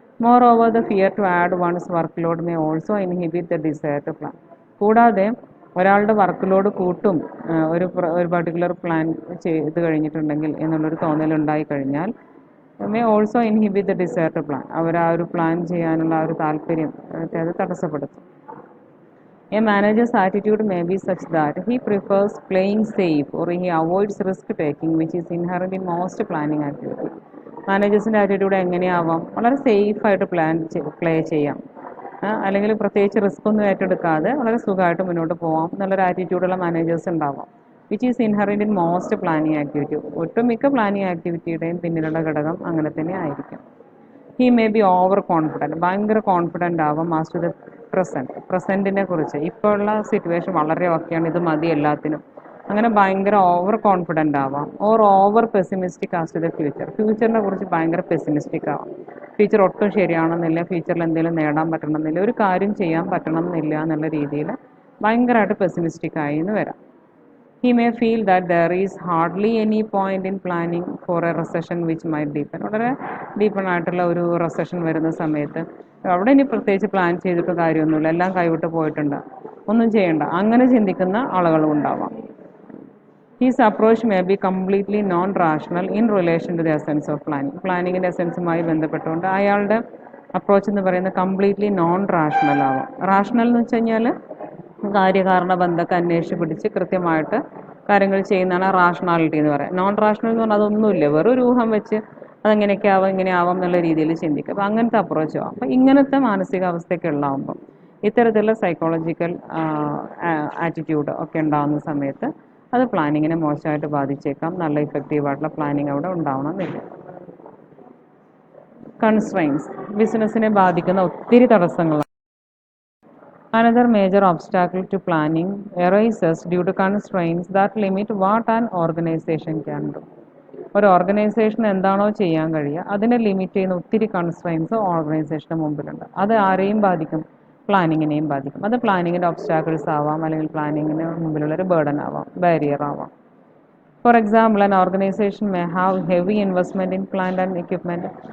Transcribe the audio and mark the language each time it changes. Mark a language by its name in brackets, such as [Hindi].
[English] Moreover, the fear to add one's workload may also inhibit the desire to plan. [Malayalam] കൂടാതെ ഒരാളുടെ work load കൂട്ടും ഒരു particular plan ചെയ്ത് കഴിഞ്ഞിട്ടുണ്ടെങ്കിൽ എന്നുള്ളൊരു തോന്നലുണ്ടായി കഴിഞ്ഞാൽ [English] May also inhibit the desire to plan. [Malayalam] അവർ ആ ഒരു പ്ലാൻ ചെയ്യാനുള്ള ആ ഒരു താല്പര്യം അത് തടസ്സപ്പെടുത്തും. [English] A manager's attitude may be such that he prefers playing safe or he avoids risk taking, which is inherent in most planning activity. [Malayalam] മാനേജേഴ്സിൻ്റെ attitude എങ്ങനെയാവാം? വളരെ സേഫായിട്ട് play ചെയ്യാം, അല്ലെങ്കിൽ പ്രത്യേകിച്ച് റിസ്ക് ഒന്നും ഏറ്റെടുക്കാതെ വളരെ സുഖമായിട്ട് മുന്നോട്ട് പോകാം എന്നുള്ളൊരു ആറ്റിറ്റ്യൂഡുള്ള മാനേജേഴ്സ് ഉണ്ടാവാം. [English] Which is inherent in most planning activity. [Malayalam] ഒട്ടുമിക്ക പ്ലാനിങ് ആക്ടിവിറ്റിയുടെയും പിന്നിലുള്ള ഘടകം അങ്ങനെ തന്നെ ആയിരിക്കും. [English] he may be over confident, [Malayalam] ഭയങ്കര കോൺഫിഡൻ്റ് ആവാം [English] As to the പ്രസൻറ്റിനെ കുറിച്ച്. [Malayalam] ഇപ്പോൾ ഉള്ള സിറ്റുവേഷൻ വളരെ ഓക്കെയാണ്, ഇത് മതി എല്ലാത്തിനും, അങ്ങനെ ഭയങ്കര ഓവർ കോൺഫിഡൻ്റ് ആവാം. [English] or over pessimistic as to the ഫ്യൂച്ചറിനെ [Malayalam] കുറിച്ച് ഭയങ്കര പെസിമിസ്റ്റിക് ആവാം. ഫ്യൂച്ചർ ഒട്ടും ശരിയാണെന്നില്ല, ഫ്യൂച്ചറിൽ എന്തെങ്കിലും നേടാൻ പറ്റണമെന്നില്ല, ഒരു കാര്യം ചെയ്യാൻ പറ്റണമെന്നില്ല എന്നുള്ള രീതിയിൽ ഭയങ്കരമായിട്ട് പെസിമിസ്റ്റിക് ആയി എന്ന് വരാം. [English] He may feel that there is hardly any point in planning for a recession which might deepen. [Malayalam] വളരെ ഡീപ്പൺ ആയിട്ടുള്ള ഒരു റെസഷൻ വരുന്ന സമയത്ത് അവിടെ ഇനി പ്രത്യേകിച്ച് പ്ലാൻ ചെയ്തിട്ട് കാര്യമൊന്നുമില്ല, എല്ലാം കൈവിട്ട് പോയിട്ടുണ്ട്, ഒന്നും ചെയ്യണ്ട, അങ്ങനെ ചിന്തിക്കുന്ന ആളുകളും ഉണ്ടാവാം. [English] His approach may be completely non-rational in relation to the essence of planning. [Malayalam] പ്ലാനിങ്ങിൻ്റെ എസെൻസുമായി ബന്ധപ്പെട്ടുകൊണ്ട് അയാളുടെ അപ്രോച്ച് എന്ന് പറയുന്നത് കംപ്ലീറ്റ്ലി നോൺ റാഷണൽ ആവാം. റാഷണൽ എന്ന് വെച്ച് കഴിഞ്ഞാൽ കാര്യകാരണ ബന്ധമൊക്കെ അന്വേഷിച്ച് പിടിച്ച് കൃത്യമായിട്ട് കാര്യങ്ങൾ ചെയ്യുന്നതാണ് റാഷണാലിറ്റി എന്ന് പറയുന്നത്. നോൺ റാഷണൽ എന്ന് പറഞ്ഞാൽ അതൊന്നുമില്ല, വെറും ഒരു ഊഹം വെച്ച് അതെങ്ങനെയൊക്കെ ആവാം ഇങ്ങനെ ആവാം എന്നുള്ള രീതിയിൽ ചിന്തിക്കുക. അപ്പോൾ അങ്ങനത്തെ അപ്രോച്ച് ആവാം. അപ്പോൾ ഇങ്ങനത്തെ മാനസികാവസ്ഥയൊക്കെ ഉള്ളാകുമ്പം ഇത്തരത്തിലുള്ള സൈക്കോളജിക്കൽ ആറ്റിറ്റ്യൂഡ് ഒക്കെ ഉണ്ടാകുന്ന സമയത്ത് അത് പ്ലാനിങ്ങിനെ മോശമായിട്ട് ബാധിച്ചേക്കാം. നല്ല ഇഫക്റ്റീവായിട്ടുള്ള പ്ലാനിങ് അവിടെ ഉണ്ടാവണമെന്നില്ല. കൺസ്ട്രെയിൻസ്, ബിസിനസ്സിനെ ബാധിക്കുന്ന ഒത്തിരി തടസ്സങ്ങളാണ്. [English] Another major obstacle to planning arises due to constraints that limit what an organization can do. [Malayalam] ഒരു ഓർഗനൈസേഷൻ എന്താണോ ചെയ്യാൻ കഴിയുക അതിനെ ലിമിറ്റ് ചെയ്യുന്ന ഒത്തിരി കൺസ്ട്രെയിൻസ് ഓർഗനൈസേഷന് മുമ്പിലുണ്ട്. അത് ആരെയും ബാധിക്കും? പ്ലാനിങ്ങിനെയും ബാധിക്കും. അത് പ്ലാനിങ്ങിൻ്റെ ഒബ്സ്റ്റാക്കിൾസ് ആവാം, അല്ലെങ്കിൽ പ്ലാനിങ്ങിന് മുമ്പിലുള്ളൊരു ബേർഡൻ ആവാം, ബാരിയർ ആവാം. [English] For example, an organisation may have heavy investment in plant and equipment.